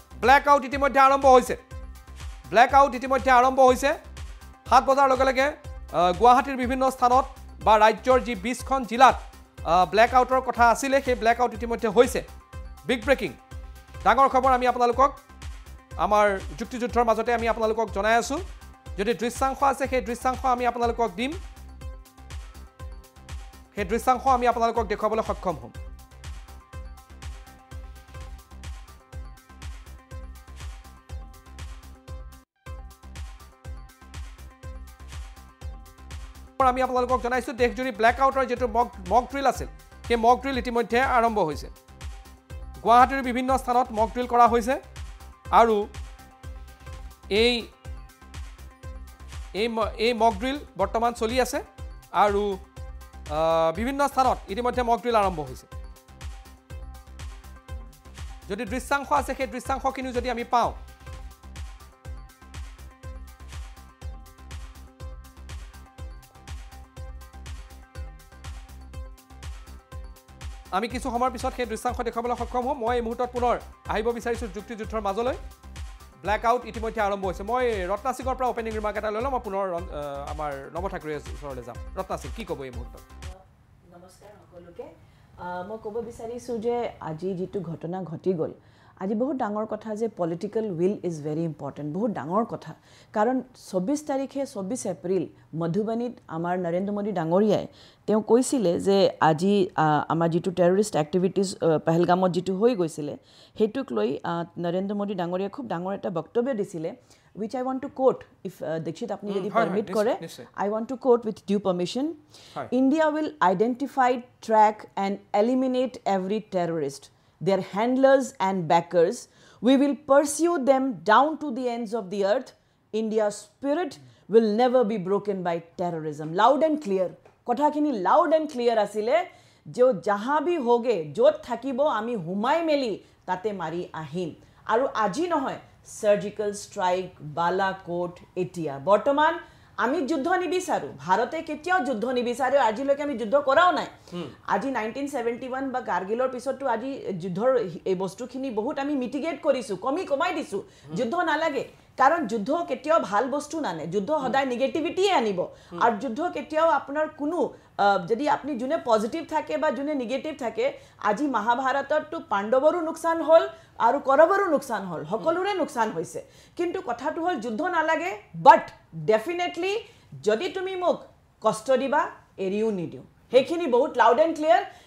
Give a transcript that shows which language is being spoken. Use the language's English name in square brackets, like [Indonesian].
[Assamese] Black out ইতিমধ্যে আৰম্ভ হৈছে। ব্লেক আউট ইতিমধ্যে আৰম্ভ হৈছে। 7 বজাৰ লগে লগে গুৱাহাটীৰ বিভিন্ন স্থানত বা ৰাজ্যৰ যি 20খন জিলাত ব্লেক আউটৰ কথা আছিলে, সেই ব্লেক আউট ইতিমধ্যে হৈছে। বিগ ব্ৰেকিং, ডাঙৰ খবৰ আমি আপোনালোকক আমাৰ যুক্তিযুদ্ধৰ মাজতে আমি আপোনালোকক জনাই আছোঁ। যদি দৃশ্যাংশ আছে সেই দৃশ্যাংশ আমি আপোনালোকক দিম, সেই দৃশ্যাংশ আমি আপোনালোকক দেখুৱাবলৈ সক্ষম হ'ম। আমি আপোনালোকক জনাইছোঁ দেশজুৰি ব্লেক আউটৰ যিটো মক ড্ৰিল আছিল, সেই মক ড্ৰিল ইতিমধ্যে আৰম্ভ হৈছে। গুৱাহাটীৰ বিভিন্ন স্থানত মক ড্ৰিল কৰা হৈছে আৰু এই মক ড্ৰিল বৰ্তমান চলি আছে আৰু বিভিন্ন স্থানত ইতিমধ্যে মক ড্ৰিল আৰম্ভ হৈছে। যদি দৃশ্যাংশ আছে সেই দৃশ্যাংশখিনি যদি আমি পাওঁ, আমি কিছু সময়ৰ পিছত সেই দৃশ্যাংশ দেখুৱাবলৈ সক্ষম হ'ম। মই এই মুহূৰ্তত পুনৰ আহিব বিচাৰিছোঁ যুক্তিযুদ্ধৰ মাজলৈ। ব্লেক আউট ইতিমধ্যে আৰম্ভ হৈছে। মই ৰত্না সিঙৰ পৰা অপেনিং ৰিমাৰ্ক এটা লৈ লওঁ। মই পুনৰ আমাৰ নৱ ঠাকুৰীৰ ওচৰলৈ যাম। ৰত্না সিং, কি ক'ব এই মুহূৰ্তত? নমস্কাৰ সকলোকে। মই ক'ব বিচাৰিছোঁ যে আজি যিটো ঘটনা ঘটি গ'ল, আজি বহুত ডাঙৰ কথা যে [English] political will is very important, [Assamese] বহুত ডাঙৰ কথা। কাৰণ 24 তাৰিখে 24 এপ্ৰিল মধুবানীত আমাৰ নৰেন্দ্ৰ মোদী ডাঙৰীয়াই তেওঁ কৈছিলে যে আজি আমাৰ যিটো টেৰৰিষ্ট এক্টিভিটিজ পেহেলগামত যিটো হৈ গৈছিলে, সেইটোক লৈ নৰেন্দ্ৰ মোদী ডাঙৰীয়াই খুব ডাঙৰ এটা বক্তব্য দিছিলে, [English] which I want to quote, [Assamese] if Dikshit apni jodi permit kore, [English] I want to quote with due permission. India will identify, track and eliminate every terrorist, their handlers and backers. We will pursue them down to the ends of the earth. India's spirit will never be broken by terrorism. Loud and clear. [Assamese] Kotha khini [English] loud and clear [Assamese] asile, jo jaha bhi hoge, jot thakibo ami humai meli tate mari ahim. Aru aji nohoy surgical strike, Balakot, এতিয়া বৰ্তমান আমি যুদ্ধ নিবিচাৰোঁ। ভাৰতে কেতিয়াও যুদ্ধ নিবিচাৰে, আজিলৈকে আমি যুদ্ধ কৰাও নাই। আজি 1971 বা কাৰ্গিলৰ পিছতো আজি যুদ্ধৰ এই বস্তুখিনি বহুত আমি মিটিগেট কৰিছোঁ, কমাই দিছোঁ। যুদ্ধ নালাগে, কাৰণ যুদ্ধ কেতিয়াও ভাল বস্তু নানে। যুদ্ধ সদায় নিগেটিভিটিয়ে আনিব। আৰু যুদ্ধ কেতিয়াও আপোনাৰ কোনো যদি আপুনি যোনে পজিটিভ থাকে বা যোনে নিগেটিভ থাকে, আজি মহাভাৰততো পাণ্ডৱৰো লোকচান হ'ল আৰু কৌৰৱৰো লোকচান হ'ল, সকলোৰে লোকচান হৈছে। কিন্তু কথাটো হ'ল যুদ্ধ নালাগে, বাট ডেফিনেটলি যদি তুমি মোক কষ্ট দিবা এৰিও নিদিওঁ। সেইখিনি বহুত [English] Loud and clear.